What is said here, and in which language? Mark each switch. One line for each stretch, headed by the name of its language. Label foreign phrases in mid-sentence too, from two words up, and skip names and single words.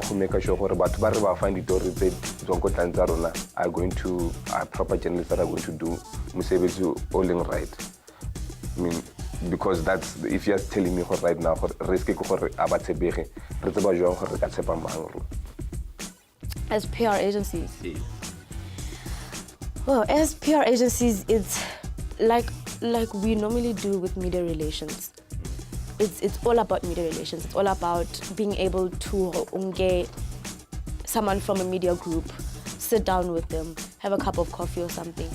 Tswana: go
English: make sure
Tswana: gore batho ba re ba find ditori tse tswang ko tlang tsa rona
English: are going to proper journalists that are going to do
Tswana: mosebetsi o leng right.
English: I mean, because that's, if you're telling me right now risk
Tswana: ke gore a ba tshepege re tseba jwang gore re ka tshepa mang.
English: As PR agencies, well, as PR agencies, it's like we normally do with media relations. It's all about media relations. It's all about being able to get someone from a media group, sit down with them, have a cup of coffee or something.